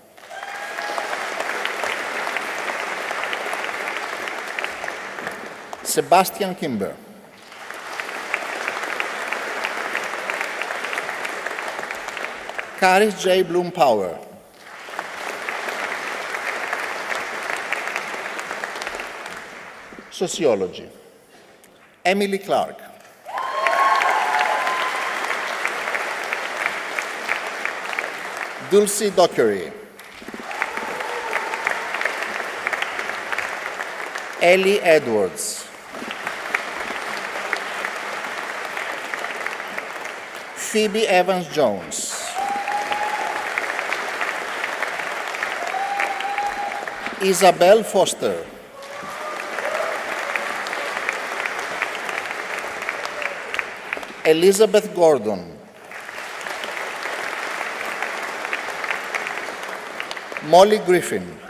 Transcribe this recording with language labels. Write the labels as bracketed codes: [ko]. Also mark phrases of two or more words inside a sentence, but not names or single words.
[en] Sebastian Kimber. Caris J. Bloom Power. Sociology, Emily Clark. Dulcie Dockery. Ellie Edwards. Phoebe Evans-Jones. Isabel Foster. Elizabeth Gordon. Molly Griffin.